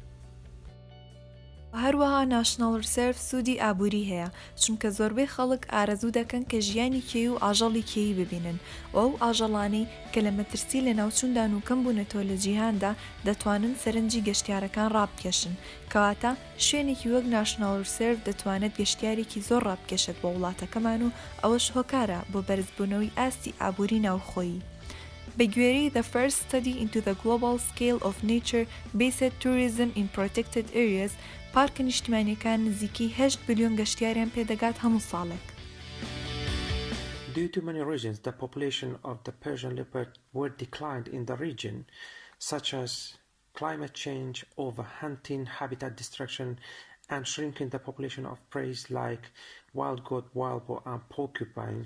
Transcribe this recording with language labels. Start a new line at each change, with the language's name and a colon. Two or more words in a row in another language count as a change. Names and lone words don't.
Central Kurdish: هەروەها
English: National Reserve
Central Kurdish: سوودی ئابووری هەیە چونکە زۆربەی خەڵک ئارەزوو دەکەن کە ژیانی کێوی و ئاژەڵی کێوی ببینن و ئەو ئاژەڵانەی کە لە مەترسی لە ناوچووندا و کەم بوونەتەوە لە جیهاندا دەتوانن سەرنجی گەشتیارەکان ڕابکێشن. کەواتە شوێنێکی وەک
English: National Reserve
Central Kurdish: دەتوانێت گەشتیارێکی زۆر ڕابکێشێت بۆ وڵاتەکەمان و ئەوەش هۆکارە بۆ بەرزبوونەوەی ئاستی ئابووری ناوخۆیی. بەگوێرەی The First Study into the Global Scale of Nature-Based Tourism in Protected Areas، پارکە نیشتیمانیەکان نزیکەی 8 بلیۆن گەشتیاریان پێدەگات هەموو ساڵێک.
English: Due to many reasons, the population of the Persian leopard were declined in the region, such as climate change, overhunting, habitat destruction, and shrinking the population of prey like wild goat, wild boar, and porcupines.